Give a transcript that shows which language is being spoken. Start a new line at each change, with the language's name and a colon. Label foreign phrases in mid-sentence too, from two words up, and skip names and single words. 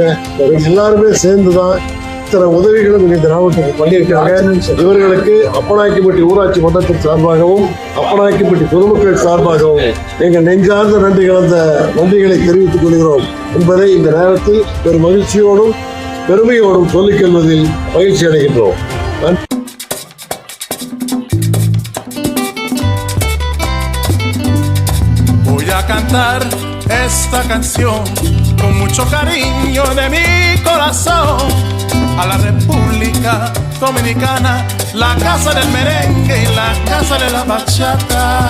Tamil: எல்லாருமே சேர்ந்து தான் இத்தனை உதவிகளும் இந்த கிராமத்துக்கு பண்ணியிருக்காங்க. இவர்களுக்கு அப்பநாயக்கம்பட்டி ஊராட்சி மன்றத்தின் சார்பாகவும் அப்பநாயக்கம்பட்டி பொதுமக்கள் சார்பாகவும் எங்கள் நெஞ்சார்ந்த நன்றி கலந்த நன்றிகளை தெரிவித்துக் கொள்கிறோம் என்பதை இந்த நேரத்தில் பெரும் மகிழ்ச்சியோடும் பெருமையோடும் சொல்லிக் கொள்வதில் மகிழ்ச்சி அடைகின்றோம்.
Spanish: Voy a cantar esta canción con mucho cariño de mi corazón a la República Dominicana, la casa del merengue y la casa de la bachata.